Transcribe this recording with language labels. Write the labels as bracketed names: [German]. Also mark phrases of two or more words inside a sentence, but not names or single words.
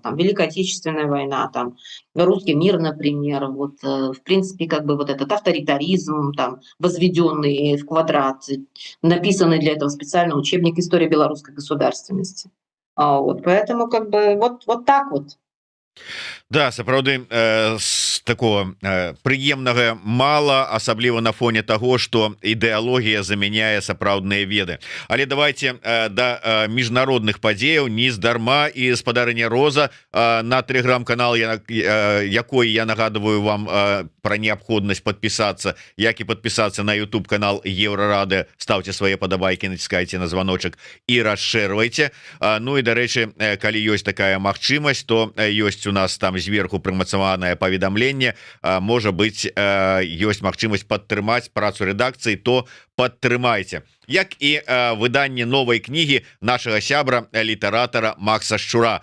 [Russian] Там Великая Отечественная война, там русский мир, например. Вот, в принципе, как бы вот этот авторитаризм, там, возведенный в квадрат, написанный для этого специально учебник «История белорусской государственности». Вот, поэтому как бы вот так вот. [Belarusian] Да, сапраўды з такого прыемнага мала, асабліва на фоне [Russian] того, что [Belarusian] ідэалогія заменяе сапраўдныя веды. Але давайте да міжнародных падзеяў нездарма і спадарыня Роза на телеграм-канал, якой я нагадываю вам [Russian] про необходимость подписаться, [Belarusian] як [Russian] и подписаться на YouTube канал Еврорады. Ставьте свои подобайки, натискайте на звоночек и расширвайте. Ну и, [Belarusian] дарэчы, калі ёсць такая магчымасць, то ёсць у нас там зверху прымацаванае паведамленне, можа быть, ёсць магчымасць падтрымаць працу рэдакцыі, то падтрымайце. Як і выданне новай кнігі нашага сябра літаратара Макса Шчура.